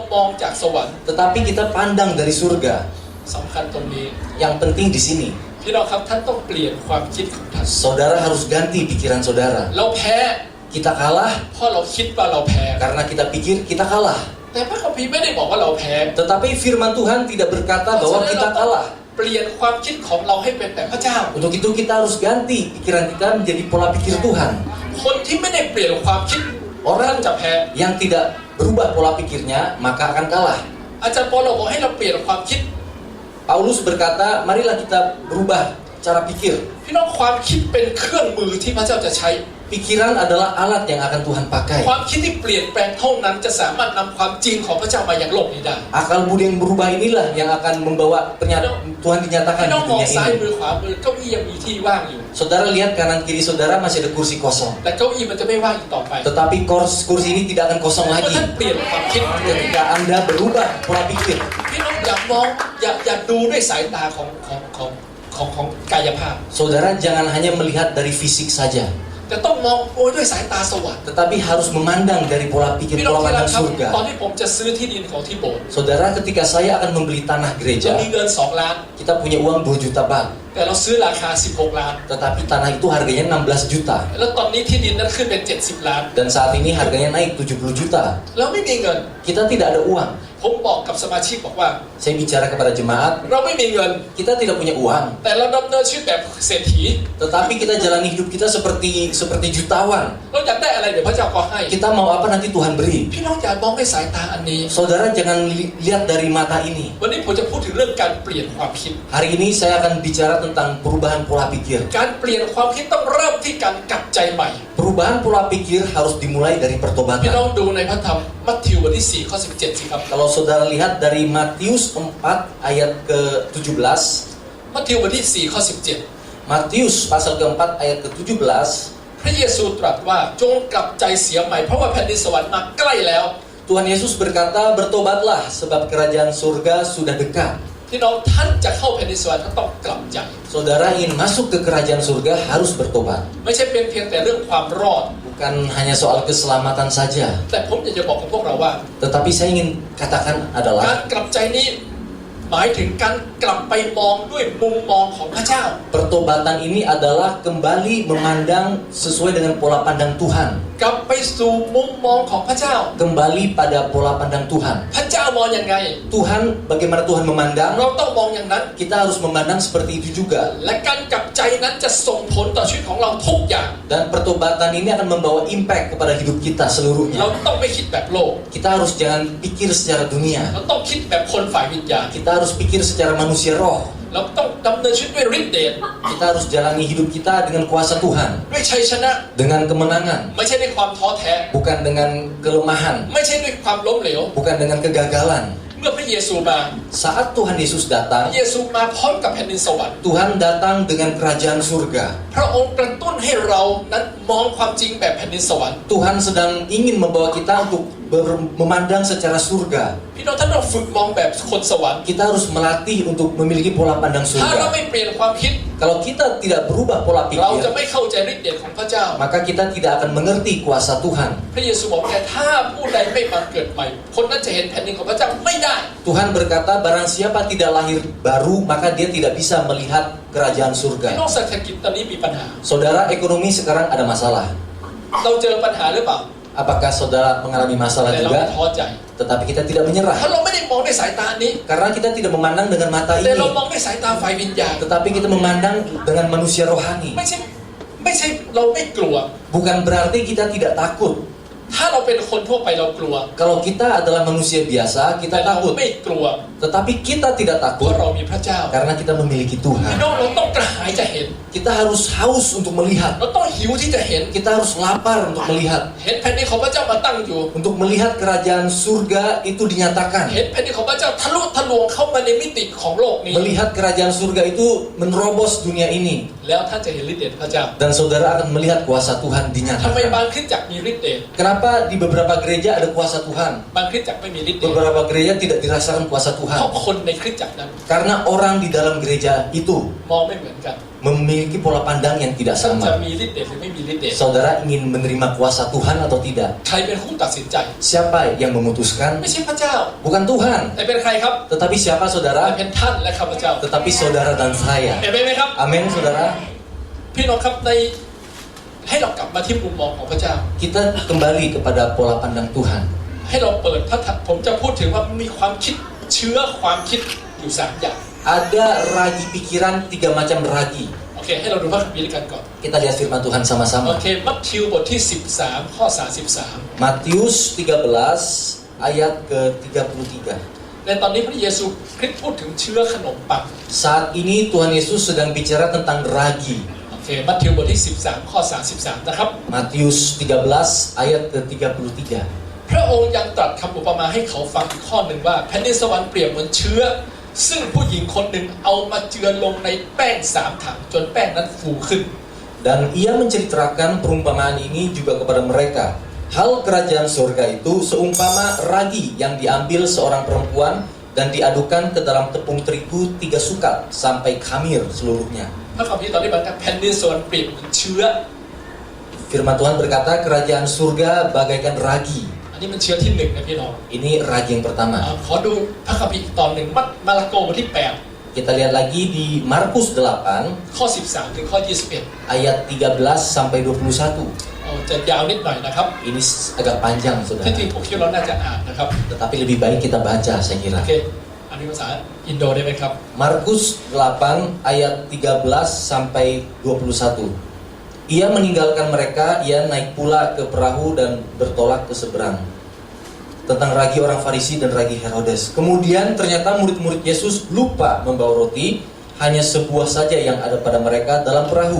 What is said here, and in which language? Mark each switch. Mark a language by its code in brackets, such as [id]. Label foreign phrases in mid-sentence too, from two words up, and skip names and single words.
[id] kalah. [th] มองจากสวรรค์ [id] Tetapi kita pandang dari surga. [th] สำคัญตรงนี้ [id] Yang penting di sini, [th] พี่น้องครับท่านต้องเปลี่ยนความคิดของท่าน [id] saudara harus ganti pikiran saudara. [th] เราแพ้ [id] Kita kalah [th] เพราะเราคิดว่าเราแพ้ [id] karena kita pikir kita kalah. [th] แต่พระคัมภีร์ไม่ได้บอกว่าเราแพ้ [id] Tetapi firman Tuhan tidak berkata [th] เพราะ [id] bahwa [th] ฉะนั้น [id] kita [th] เราต้อง [id] kalah. [th] เปลี่ยนความคิดของเราให้เป็นแบบพระเจ้า [id] Untuk itu kita harus ganti pikiran kita menjadi pola pikir Tuhan. [th] คนที่ไม่ได้เปลี่ยนความคิด [id] Orang [th] จะแพ้ [id] yang tidak berubah pola pikirnya maka akan kalah. [th] อาจารย์ปอลบอกให้เราเปลี่ยนความคิด [id] Paulus berkata, marilah kita berubah cara pikir. [th] พี่น้องความคิดเป็นเครื่องมือที่พระเจ้าจะใช้ [id] Pikiran adalah alat yang akan Tuhan pakai. [th] ความคิดที่เปลี่ยนแปลงเท่านั้นจะสามารถนำความจริงของพระเจ้ามายังโลกนี้ได้ [id] Akal budi yang berubah inilah yang akan membawa Tuhan dinyatakan [th] พี่ [id] di [th] น้องมอง [id] dunia [th] ซ้ายมื [id] ini. [th] อขวามือเก้าอี้ยังมีที่ว่างอยู่ [id] Saudara lihat kanan kiri saudara masih ada kursi kosong. [th] แต่เก้าอี้มันจะไม่ว่างอีกต่อไป [id] Tetapi kursi ini tidak akan kosong [th] เมื่อ [id] lagi [th] ท่านเปลี่ยนความคิด [id] ketika Anda berubah pola pikir. [th] พี่น้องอย่ามองอย่าดูด้วยสายตาของกายภาพ [id] Saudara jangan hanya melihat dari fisik saja, [th] แต่ต้องมองด้วยสายตาสวรรค์ [id] tetapi harus memandang dari pola pikir [th] พี่น้อง [id] pola [th] ที่รัก [id] pandang [th] ครับ [id] surga. [th] ตอนที่ผมจะซื้อที่ดินของที่โบสถ์ [id] Saudara, ketika saya akan membeli tanah [th] เรา [id] gereja, [th] มีเงิน2 ล้าน [id] kita punya uang 2 juta bang, [th] แต่เราซื้อราคา16 ล้าน [id] tetapi tanah itu harganya 16 juta. [th] แล้วตอนนี้ที่ดินนั้นขึ้นเป็น70 ล้าน [id] Dan saat ini harganya naik 70 juta. [th] เราไม่มีเงิน [id] Kita tidak ada uang. [th] ผมบอกกับสมาชิกบอกว่า [id] Saya bicara kepada jemaat, [th] เราไม่มีเงิน [id] kita tidak punya uang, [th] แต่เราดำเนินชีวิตแบบเศรษฐี [id] tetapi kita jalani hidup kita seperti jutawan. [th] เราอยากได้อะไรเดี๋ยวพระเจ้าก็ให้ [id] Kita mau apa nanti Tuhan beri. [th] พี่น้องอย่ามองด้วยสายตาอันนี้ [id] Saudara jangan lihat dari mata ini. [th] วันนี้ผมจะพูดถึงเรื่องการเปลี่ยนความคิด [id] Hari ini saya akan bicara tentang perubahan pola pikir. [th] การเปลี่ยนความคิดต้องเริ่มที่การกลับใจใหม่ [id] Perubahan pola pikir harus dimulai dari [th] พี่น้อง [id] pertobatan. [th] ดูในพระธรรมมัทธิวบทที่4ข้อ17สิครับ [id] Kalau saudara lihat dari Matius 4 ayat ke-17, [th] มัทธิวบทที่4ข้อ17 [id] Matius pasal keempat ayat ke-17, [th] พระเยซูตรัสว่าจงกลับใจเสียใหม่เพราะว่าแผ่นดินสวรรค์มาใกล้แล้ว [id] Tuhan Yesus berkata, bertobatlah sebab kerajaan surga sudah dekat. [th] พี่น้องท่านจะเข้าแผ่นดินสวรรค์ท่านต้องกลับใจ [id] Saudara ingin masuk ke kerajaan surga harus bertobat. [th] ไม่ใช่เป็นเพียงแต่เรื่องความรอด [id] Bukan hanya soal keselamatan saja. [th] แต่ผมอยากจะบอกกับพวกเราว่า [id] Tetapi saya ingin katakan [th] การ [id] adalah [th] กลับใจนี้หมายถึงการกลับไปมองด้วยมุมมองของพระเจ้า [id] pertobatan ini adalah kembali memandang sesuai dengan pola pandang Tuhan. [th] กลับไปสู่มุมมองของพระเจ้า [id] Kembali pada pola pandang Tuhan. [th] พระเจ้ามองยังไง [id] Tuhan, bagaimana Tuhan memandang, [th] เราต้องมองอย่างนั้น [id] kita harus memandang seperti itu juga. [th] และการกลับใจนั้นจะส่งผลต่อชีวิตของเราทุกอย่าง [id] Dan pertobatan ini akan membawa impact kepada hidup kita [th] เรา [id] seluruhnya. [th] ต้องไม่คิดแบบโลก [id] Kita harus jangan pikir secara dunia. [th] เราต้องคิดแบบคนฝ่ายวิญญาณ [id] Kita harus pikir secara manusia roh. [th] เราต้องดำเนินชีวิตด้วยฤทธิ์เดช [id] Kita harus jalani hidup kita dengan kuasa Tuhan, [th] ด้วยชัยชนะ [id] dengan kemenangan, [th] ไม่ใช่ด้วยความท้อแท้ [id] bukan dengan kelemahan, [th] ไม่ใช่ด้วยความล้มเหลว [id] bukan dengan kegagalan. [th] เมื่อพระเยซูมา [id] Saat Tuhan Yesus [th] พ [id] datang, [th] ระเยซูมาพร้อมกับแผ่นดินสวรรค์ [id] Tuhan datang dengan kerajaan surga. [th] พระองค์กระตุ้นให้เรานั้นมองความจริงแบบแผ่นดินสวรรค์ [id] Tuhan sedang ingin membawa kita untuk memandang secara surga. [th] พี่น้องท่านต้องฝึกมองแบบคนสวรรค์ [id] Kita harus melatih untuk memiliki pola pandang [th] ถ้าเรา [id] surga. [th] ไม่เปลี่ยนความคิด [id] Kalau kita tidak berubah pola [th] เราจะ [id] pikir, [th] ไม่เข้าใจฤทธิ์เดชของพระเจ้า [id] maka kita tidak akan mengerti kuasa Tuhan. [th] พระเยซูบอกแต่ถ้าผู้ใดไม่มาเกิดใหม่ คนนั้นจะเห็นแผ่นดินของพระเจ้าไม่ได้ [id] Tuhan berkata, barang siapa tidak lahir baru, maka dia tidak bisa melihat kerajaan [th] พี่ [id] surga. [th] น้องเศรษฐกิจตอนนี้มีปัญหา [id] Saudara, ekonomi sekarang ada masalah. [th] เราเจอปัญหาหรือเปล่า [id] Apakah saudara mengalami masalah [th] แต่เราไม่ [id] juga? [th] ท้อใจ [id] Tetapi kita tidak [th] ถ้า [id] menyerah. [th] เราไม่ได้มองด้วยสายตานี้ [id] Karena kita tidak memandang dengan mata [th] แต่ [id] ini, [th] เรามองด้วยสายตาฝ่ายวิญญาณ [id] tetapi kita memandang dengan manusia rohani. [th] ไม่ใช่เราไม่กลัว [id] Bukan berarti kita tidak takut. [th] ถ้าเราเป็นคนทั่วไปเรากลัว [id] Kalau kita adalah manusia biasa, [th] แต่ [id] kita [th] เรา [id] takut. [th] ไม่กลัว [id] Tetapi kita tidak [th] เพราะ [id] takut [th] เรามีพระเจ้า [id] karena kita memiliki [th] พี่ [id] Tuhan. [th] น้องเราต้องกระหายจะเห็น [id] Kita harus haus untuk melihat. [th] เราต้องหิวที่จะเห็น [id] Kita harus lapar untuk melihat. [th] เห็นแผ่นดินของพระเจ้ามาตั้งอยู่ [id] Untuk melihat kerajaan surga itu [th] เห็น [id] dinyatakan. [th] แผ่นดินของพระเจ้าทะลุทะลวงเข้ามาในมิติของโลกนี้ [id] Melihat kerajaan surga itu menerobos dunia ini. [th] แล้วท่านจะเห็นฤทธิ์เดชพระเจ้า [id] Dan saudara akan melihat kuasa Tuhan [th] ทำไม [id] dinyatakan. [th] บางคริสตจักรมีฤทธิ์เดช [id] Kenapa di beberapa gereja ada kuasa Tuhan? [th] บางคริสตจักรไม่มีฤทธิ์เดช [id] Beberapa gereja tidak dirasakan kuasa [th] เพ [id] Tuhan. [th] ราะคนในคริสตจักรนั้น [id] Karena orang di dalam gereja itu [th] มองไม่เหมือนกัน [id] memiliki pola pandang yang tidak [th] ท่านจะ [id] sama. [th] มีฤทธิ์เดชหรือไม่มีฤทธิ์เดช [id] Saudara ingin menerima kuasa Tuhan atau tidak? [th] ใครเป็นผู้ตัดสินใจ [id] Siapa yang memutuskan? [th] ไม่ใช่พระเจ้า [id] Bukan Tuhan. [th] แต่เป็นใครครับ [id] Tetapi siapa [th] แต่ [id] saudara? [th] เป็นท่านและข้าพเจ้า [id] Tetapi saudara dan saya. [th] เห็นไหมครับ [id] Amin saudara. [th] พี่น้องครับในให้เรากลับมาที่มุมมองของพระเจ้า [id] Kita kembali kepada pola pandang Tuhan. [th] ให้เราเปิดพระธรรมผมจะพูดถึงว่ามีความคิดเชื้อความคิดอยู่3อย่าง [id] Ada ragi pikiran, 3 macam ragi. [th] โอเคให้เราดูพระคัมภีร์ด้วยกันก่อน [id] Kita lihat firman Tuhan [th] โอ [id] sama-sama. [th] เคมัทธิวบทที่13ข้อ33 [id] Matius 13 ayat ke-33. [th] ในตอนนี้พระเยซูคริสต์พูดถึงเชื้อขนมปัง [id] Saat ini Tuhan Yesus sedang bicara tentang ragi. [th] โอเคมัทธิวบทที่13ข้อ33นะครับ [id] Matius 13 ayat ke-33. [th] พระองค์ยังตรัสคำอุปมาให้เขาฟังอีกข้อหนึ่งว่าแผ่นดินสวรรค์เปรียบเหมือนเชื้อซึ่งผู้หญิงคนหนึ่งเอามาเจือลงในแป้ง3 ถังจนแป้งนั้นฟูขึ้น [id] Dan ia menceritakan perumpamaan ini juga kepada mereka. Hal kerajaan surga itu seumpama ragi yang diambil seorang perempuan dan diadukan ke dalam tepung terigu 3 sukat sampai khamir seluruhnya. [th] พระคัมภีร์ตอนนี้บอกว่าแผ่นดินสวรรค์เปรียบเหมือนเชื้อ [id] Firman Tuhan berkata kerajaan surga bagaikan ragi. [th] อันนี้มันเชื้อที่1นะพี่น้อง [id] Ini ragi yang pertama. [th] ขอดูพระคัมภีร์อีกตอนหนึ่งมาระโกบทที่8 [id] Kita lihat lagi di Markus 8 [th] ข้อ13ถึงข้อ21 [id] ayat 13 sampai 21. [th] จะยาวนิดหน่อยนะครับ [id] Ini agak panjang [th] ที่ [id] saudara. [th] จริงผมคิดว่าเราน่าจะอ่านนะครับ [id] Tetapi lebih baik kita baca saya [th] โอ [id] kira. [th] เคอันนี้ภาษาอินโดได้ไหมครับ [id] Markus 8 ayat 13 sampai 21. Ia meninggalkan mereka, ia naik pula ke perahu dan bertolak ke seberang. Tentang ragi orang Farisi dan ragi Herodes. Kemudian ternyata murid-murid Yesus lupa membawa roti, hanya sebuah saja yang ada pada mereka dalam perahu.